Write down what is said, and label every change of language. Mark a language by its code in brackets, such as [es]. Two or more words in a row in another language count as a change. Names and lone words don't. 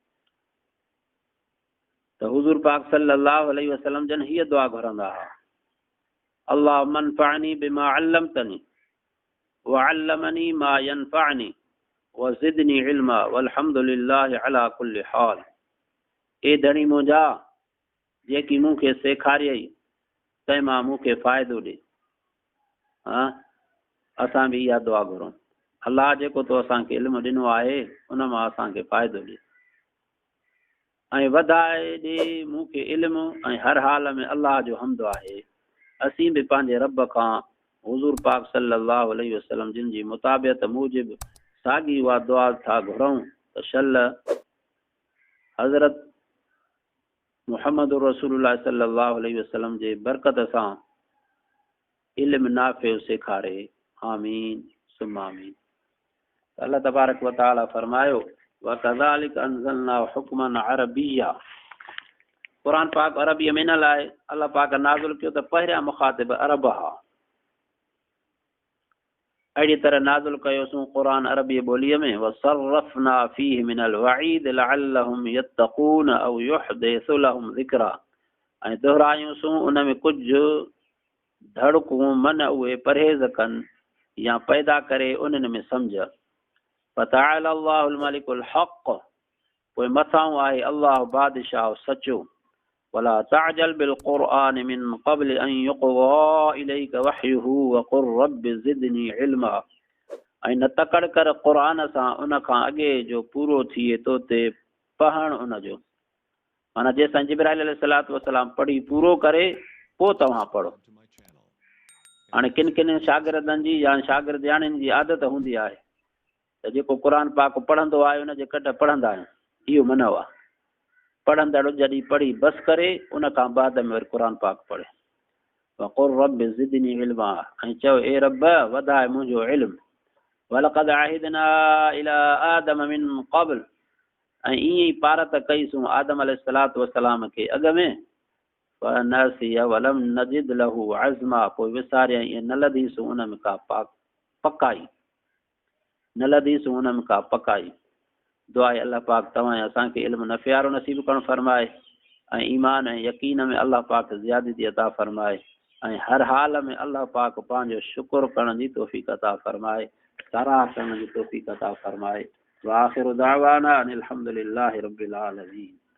[sd] त हुज़ूर पाक [ar] صلى الله عليه وسلم [sd] जन हीअ दुआ घुरंदा हुआ [ar] اللهم انفعني بما علمتني وعلمني ما ينفعني وزدني علما والحمد لله على كل حال [sd] ए धणी मुंहिंजा जेकी मूंखे सेखारियई तंहिं मां मूंखे फ़ाइदो ॾे असां बि इहा दुआ घुरूं अल्लाह जेको तो असांखे इल्मु ॾिनो आहे उन मां असांखे फ़ाइदो ॾे ऐं वधाए ॾे मूंखे इल्मु ऐं हर हाल में अलाह जो हम्द आहे। असीं बि पंहिंजे रब खां हुज़ूर पाक [ar] صلى الله عليه وسلم [sd] जिन जी मुताबियत मूजिब साॻी उहा दुआ था घुरऊं त शल हज़रत मुहम्मद [ar] رسول الله صلى الله عليه وسلم [sd] जे बरकत सां [ar] علم نافع [sd] सेखारे। [ar] آمين ثم آمين الله تبارك وتعالى فرمايو وكذلك أنزلنا حكما عربيا. [sd] क़ुरान पाक अरबीअ में न लाइ अल्लाह पाक नाज़िल कयो त पहिरियां मुखातिब अरब हा। अहिड़ी तरह नाज़िल कयोसीं क़ुरान अरबी ॿोलीअ में [ar] وصرفنا فيه من الوعيد لعلهم يتقون أو يحدث لهم ذكرا. [sd] ऐं दोहरायूंसीं उन में कुझु धड़कूं मन उहे परहेज़ कनि या पैदा करे उन्हनि में सम्झ। [ar] فتعالى الله الملك الحق. [sd] पोइ मथां आहे अल्लाह बादशाह सचो। [ar] ولا تعجل بالقرآن من قبل أن يقضى إليك وحيه وقل رب زدني علما. [sd] ऐं न तकड़ कर क़ुरान सां उन खां अॻे जो पूरो थिए तो ते पढ़णु उनजो। माना जेसिताईं जिब्राइल [ar] عليه الصلاة والسلام [sd] पढ़ी पूरो करे पोइ तव्हां पढ़ो। हाणे किन किन शागिर्दनि जी या शागिर्दियाणियुनि जी आदत हूंदी आहे त जेको क़ुरान पाक पढ़ंदो आहे उनजे कट पढ़ंदा आहियूं। इहो मनव आहे। पढ़ंदड़ जॾहिं पढ़ी बसि करे उन खां बाद में वरी क़ुरान पाक पढ़े। [ar] وقل رب زدني علما. [sd] ऐं चओ ए रब वधाए मुंहिंजो इल्मु। [ar] ولقد عهدنا إلى آدم من قبل. [sd] ऐं ईअं ई पारत कईसूं आदम [ar] عليه الصلاة والسلام [sd] खे अॻ में [ar] فنسي ولم نجد له عزما. [sd] पोइ विसारियईं ऐं न लधीसूं उन में का पकाई न लधीसूं उन में का पकाई। दुआ आहे अल्लाह पाक तव्हां असांखे इल्मु नफ़ियारो नसीब करणु फरमाए ऐं ईमान ऐं यकीन में अल्लाह पाक ज़ियादती अता फरमाए ऐं हर हाल में अल्लाह पाक पंहिंजो शुक्र करण जी तौफ़ीक़ अता फरमाए, सराह करण जी तौफ़ीक़ अता फरमाए। [ar] وآخر دعوانا أن الحمد لله رب العالمين.